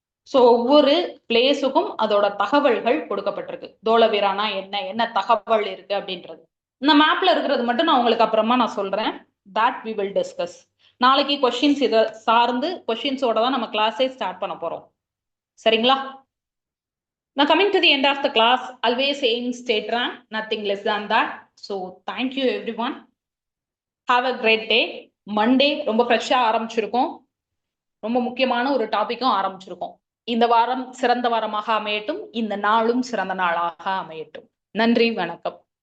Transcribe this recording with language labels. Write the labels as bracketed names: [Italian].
[Tamil] So ஒவ்வொரு பிளேஸுக்கும் அதோட தகவல்கள் கொடுக்கப்பட்டிருக்கு. தோளவீரானா என்ன, என்ன தகவல் இருக்கு அப்படின்றது. இந்த மேப்ல இருக்கிறது மட்டும் நான் உங்களுக்கு அப்புறமா நான் சொல்றேன். [English] That we will discuss. [Tamil] நாளைக்கு கொஸ்டின்ஸ் இதை சார்ந்து கொஸ்டின்ஸோட தான் நம்ம கிளாஸே ஸ்டார்ட் பண்ண போறோம். சரிங்களா? [English] Now coming to the end of the class, always aim state rank, nothing less than that. So thank you everyone. Have a great day. [Tamil] Monday ரொம்ப ஃப்ரெஷ்ஷா ஆரம்பிச்சிருக்கோம். ரொம்ப முக்கியமான ஒரு டாபிக்கும் ஆரம்பிச்சிருக்கோம். இந்த வாரம் சிறந்த வாரமாக அமையட்டும், இந்த நாளும் சிறந்த நாளாக அமையட்டும். நன்றி, வணக்கம்.